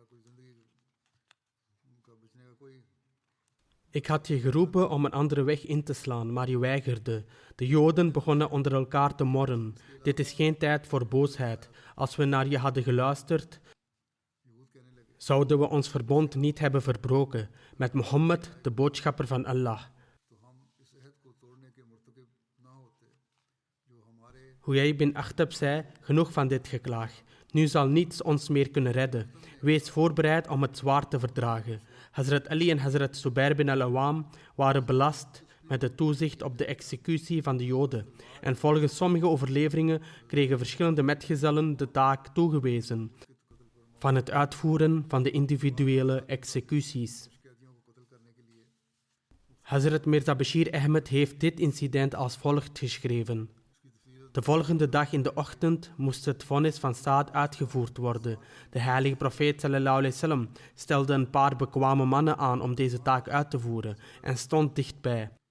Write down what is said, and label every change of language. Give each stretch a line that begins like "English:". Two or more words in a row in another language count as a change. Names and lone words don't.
Dutch: Ik had je geroepen om een andere weg in te slaan, maar je weigerde. De Joden begonnen onder elkaar te morren. Dit is geen tijd voor boosheid. Als we naar je hadden geluisterd, zouden we ons verbond niet hebben verbroken met Mohammed, de boodschapper van Allah. Huyay bin Akhtab zei: genoeg van dit geklaag. Nu zal niets ons meer kunnen redden. Wees voorbereid om het zwaard te verdragen. Hazrat Ali en Hazrat Zubair bin al-Awam waren belast met het toezicht op de executie van de Joden. En volgens sommige overleveringen kregen verschillende metgezellen de taak toegewezen van het uitvoeren van de individuele executies. Hazrat Mirza Bashir Ahmed heeft dit incident als volgt geschreven: de volgende dag in de ochtend moest het vonnis van Saad uitgevoerd worden. De heilige profeet
Arabic: sallallahu alaihi wasallam
Dutch: stelde een paar bekwame mannen aan om deze taak uit te voeren en stond dichtbij.